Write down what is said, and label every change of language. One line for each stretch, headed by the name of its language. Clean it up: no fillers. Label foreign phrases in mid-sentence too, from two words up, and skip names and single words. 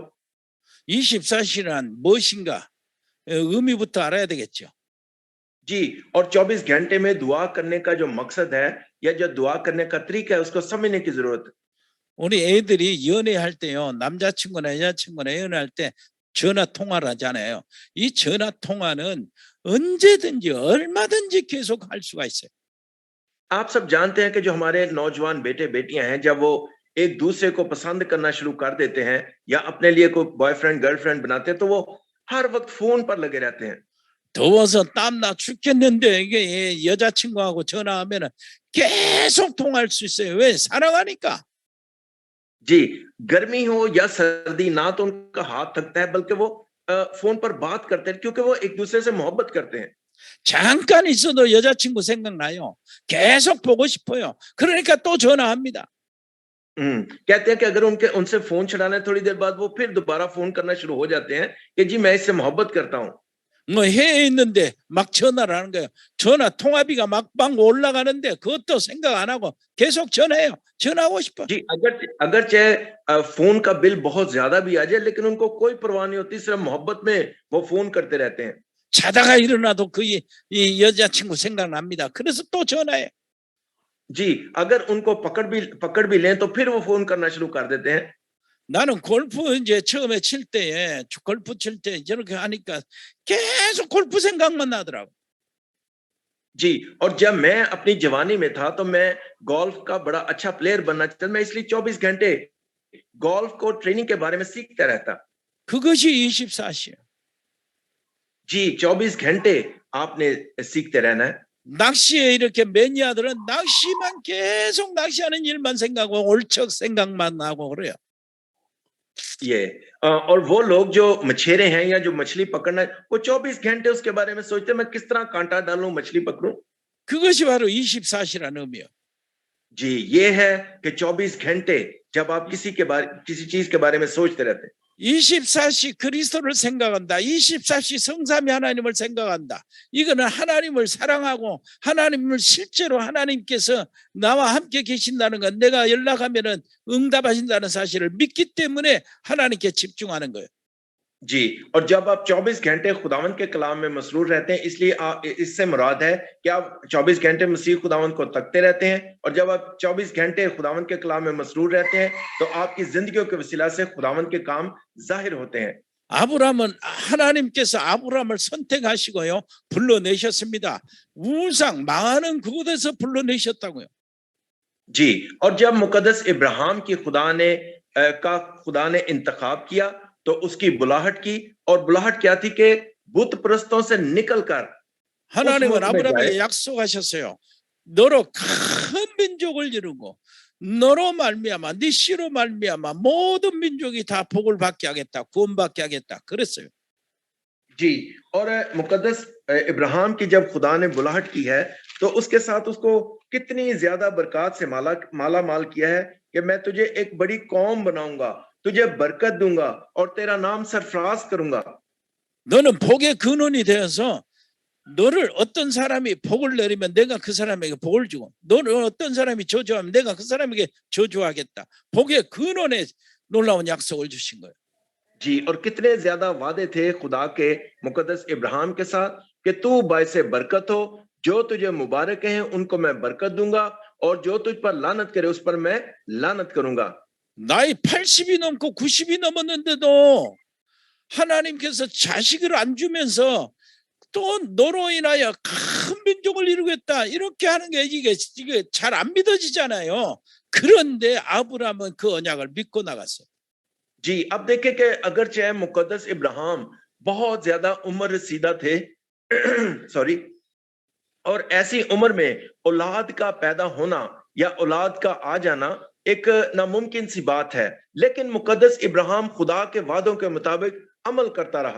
Korean: 24시간 무엇인가? 의미부터 알아야 되겠죠.
Urdu: جی، اور 24 گھنٹے میں دعا کرنے کا جو مقصد ہے یا جو دعا کرنے کا طریقہ ہے اس کو سمجھنے کی ضرورت ہے.
Korean: 우리 애들이 연애할 때요, 남자친구나 여자친구나 연애할 때 전화 통화를 하잖아요. 이 전화 통화는 언제든지 얼마든지 계속 할 수가 있어요.
Urdu: آپ سب جانتے ہیں کہ جو ہمارے نوجوان بیٹے بیٹیاں ہیں، جب وہ ایک دوسرے کو پسند کرنا شروع کر دیتے ہیں یا اپنے لیے کوئی
English: boyfriend girlfriend
Urdu: بناتے ہیں، تو وہ ہر وقت فون پر لگے رہتے ہیں.
Korean: 더워서 땀나 죽겠는데 이게 여자친구하고 전화하면은 계속 통화할 수 있어요. 왜? 사랑하니까.
Urdu: جی، گرمی ہو یا سردی، نہ تو ان کا ہاتھ تھکتا ہے بلکہ وہ فون پر بات کرتے ہیں کیونکہ وہ ایک دوسرے سے محبت کرتے ہیں.
Korean: 잠깐 있어도 여자친구 생각나요. 계속 보고 싶어요. 그러니까 또 전화합니다.
Urdu: کہتے ہیں کہ اگر ان کے ان سے فون چھڑانا ہے تھوڑی دیر بعد، وہ پھر دوبارہ فون کرنا شروع ہو جاتے ہیں کہ جی میں اس سے محبت کرتا ہوں.
Korean: 뭐 해외에 있는데 막 전화를 하는 거예요. 전화 통화비가 막방 올라가는데 그것도 생각 안 하고 계속 전화해요. 전화하고 싶어.
Urdu: جی، اگر چاہے فون کا بل بہت زیادہ بھی آ جائے، لیکن ان کو کوئی پرواہ نہیں ہوتی، صرف محبت میں وہ فون کرتے رہتے ہیں.
Korean: 자다가 일어나도 이 여자친구 생각납니다. 그래서 또 전화해.
Urdu: جی، اگر ان کو پکڑ بھی لیں تو پھر وہ فون کرنا شروع کر دیتے ہیں.
Korean: 나는 골프 이제 처음에 칠 때에 골프 칠 때 저렇게 하니까 계속 골프 생각만 나더라고.
Urdu: جی، اور جب میں اپنی جوانی میں تھا تو میں گولف کا بڑا اچھا پلیئر بننا چاہتا، میں اس لیے 24 گھنٹے گولف کو ٹریننگ کے بارے میں سیکھتا رہتا.
Korean: 그것이 24시예요.
Urdu: جی، 24 گھنٹے آپ نے سیکھتے رہنا ہے.
Korean: 낚시에 이렇게 매니아들은 낚시만 계속 낚시하는 일만 생각하고 올척 생각만 하고 그래요.
Urdu: یہ اور وہ لوگ جو مچھیرے ہیں یا جو مچھلی پکڑنا ہے، وہ 24 گھنٹے اس کے بارے میں سوچتے ہیں، میں کس طرح کانٹا ڈالوں، مچھلی پکڑوں.
Korean: 그것이 바로 24시라는 의미예요.
Urdu: جی، یہ ہے کہ 24 گھنٹے جب آپ کسی چیز کے بارے میں سوچتے رہتے ہیں.
Korean: 24시 그리스도를 생각한다. 24시 성삼위 하나님을 생각한다. 이거는 하나님을 사랑하고 하나님을 실제로 하나님께서 나와 함께 계신다는 건, 내가 연락하면은 응답하신다는 사실을 믿기 때문에 하나님께 집중하는 거예요.
Urdu: جی، اور جب آپ 24 گھنٹے خداوند کے کلام میں مسرور رہتے ہیں، اس لیے اس سے مراد ہے کہ آپ 24 گھنٹے مسیح خداوند کو تکتے رہتے ہیں، اور جب آپ 24 گھنٹے خداوند کے کلام میں مسرور رہتے ہیں تو آپ کی زندگیوں کے وسیلہ سے خداوند کے کام ظاہر ہوتے ہیں.
Korean: 아브라함은 하나님께서 아브라함을 선택하시고요 불러내셨습니다. 우상 망하는 그곳에서 불러내셨다고요.
Urdu: جی، اور جب مقدس ابراہیم کی خدا نے انتخاب کیا تو اس کی بلاہٹ کی، اور بلاہٹ کیا تھی کہ بت پرستوں سے نکل کر اس
Korean: 하나님은
Urdu: ملک میں جائے.
Korean: 아브라함에게 약속하셨어요. 너로 큰 민족을 이루고 너로 말미암아 네 씨로 말미암아 모든 민족이 다 복을 받게 하겠다, 구원받게 하겠다 그랬어요.
Urdu: جی، اور مقدس ابراہیم کی جب خدا نے بلاہٹ کی ہے تو اس کے ساتھ اس کو کتنی زیادہ برکت سے مالا مال کیا ہے کہ میں تجھے ایک بڑی قوم بناؤں گا، تجھے برکت دوں گا اور تیرا نام سرفراز کروں گا.
Korean: 너는 복의 근원이 되어서 너를 어떤 사람이 복을 내리면 내가 그 사람에게 복을 주고, 너를 어떤 사람이 저주하면 내가 그 사람에게 저주하겠다. 복의 근원에 놀라운 약속을 주신 거예요.
Urdu: جی، اور کتنے زیادہ وعدے تھے خدا کے مقدس ابراہیم کے ساتھ کہ تو باعث برکت ہو، جو تجھے مبارک ہیں ان کو میں برکت دوں گا، اور جو تجھ پر لعنت کرے اس پر میں لعنت کروں گا.
Korean: 나이 80이 넘고 90이 넘었는데도 하나님께서 자식을 안 주면서 또 너로 인하여 큰 민족을 이루겠다 이렇게 하는 게 이게 잘 안 믿어지잖아요. 그런데 아브라함은 그 언약을 믿고 나갔어요.
Urdu: جی، اب دیکھیں کہ اگر چاہے مقدس ابراہیم بہت زیادہ عمر رسیدہ تھے سوری، اور ایسی عمر میں اولاد کا پیدا ہونا یا اولاد کا آ جانا ایک ناممکن سی بات ہے، لیکن مقدس ابراہیم خدا کے وعدوں کے مطابق عمل کرتا رہا.